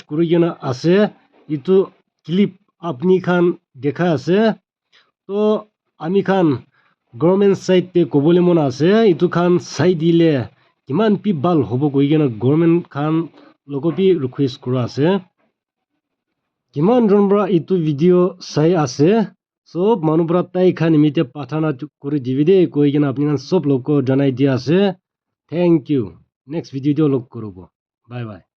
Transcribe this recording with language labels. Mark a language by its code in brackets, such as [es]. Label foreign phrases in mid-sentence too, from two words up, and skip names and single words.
[nag] kuri gena ase itu clip apni khan dekha ase to ami khan [en] government side [nag] te kobole mon ase itu khan sai dile kiman pi bal hobo koi gena government khan logo bi request kura ase kiman jon bra itu video sai ase sob manu bra tai khan imite pathana kuri divide koi gena apni khan sob log ko janai dia ase [en] thank you next video [nag] log korobo [en] bye bye